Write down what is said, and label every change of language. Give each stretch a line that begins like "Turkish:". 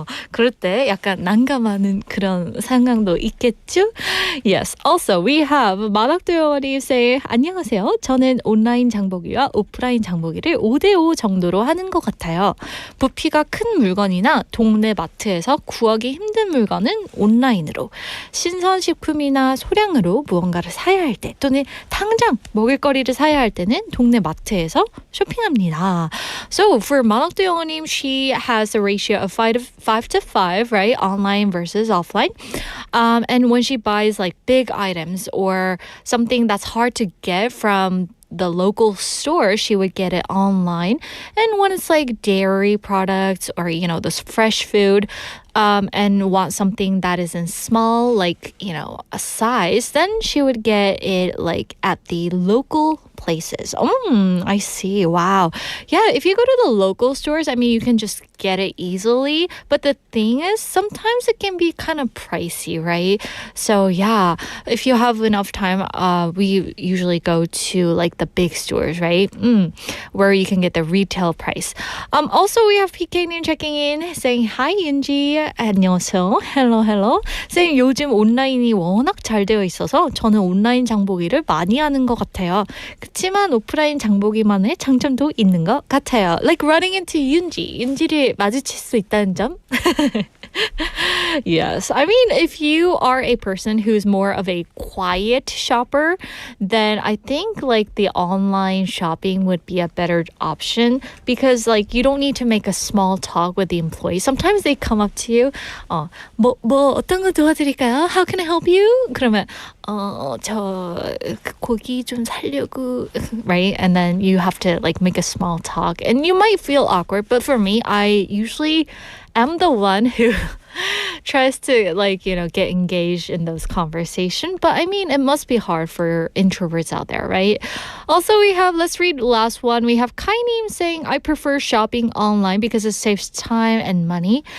Korean: 그럴 때 약간 난감하는 그런 상황도 있겠죠?
English: Yes. Also, we have 마닥도영어님 say, 안녕하세요.
Korean: 저는 온라인 장보기와 오프라인 장보기를 5대5 정도로 하는 것 같아요. 부피가 큰 물건이나 동네 마트에서 구하기 힘든 물건은 온라인으로, 신선식품이나 소량으로 무언가를 사야 할 때, 또는 당장 먹을거리를 사야 할 때는 동네 마트에서 쇼핑합니다.
English: So, for 마닥도영어님, she has a ratio of 5 to 5, right? Online versus offline. And when she buys like big items or something that's hard to get from the local store, she would get it online. And when it's like dairy products or, you know, this fresh food, and want something that isn't small, like, you know, a size, then she would get it like at the local places. I see. Wow. Yeah, if you go to the local stores, I mean, you can just get it easily. But the thing is, sometimes it can be kind of pricey, right? So yeah, if you have enough time, we usually go to like the big stores, right? Where you can get the retail price. Also, we have PK님 checking in saying, Hi, Yunji.
Korean: 안녕하세요.
English: Hello.
Korean: saying 요즘 온라인이 워낙 잘 되어 있어서 저는 온라인 장보기를 많이 하는 것 같아요. 그치만 오프라인 장보기만의 장점도 있는 것 같아요.
English: Like running into
Korean: 윤지를 마주칠 수 있다는 점.
English: Yes. I mean, if you are a person who's more of a quiet shopper, then I think like the online shopping would be a better option, because like you don't need to make a small talk with the employees. Sometimes they come up to you,
Korean: 뭐 어떤 거 도와드릴까요?
English: How can I help you?
Korean: 그러면 저 고기 좀 살려고, right?
English: And then you have to like make a small talk, and you might feel awkward, but for me, I usually am the one who tries to like, you know, get engaged in those conversations. But I mean, it must be hard for introverts out there, right? Also, we have, let's read the last one. We have Kainim saying, I prefer shopping online because it saves time and money.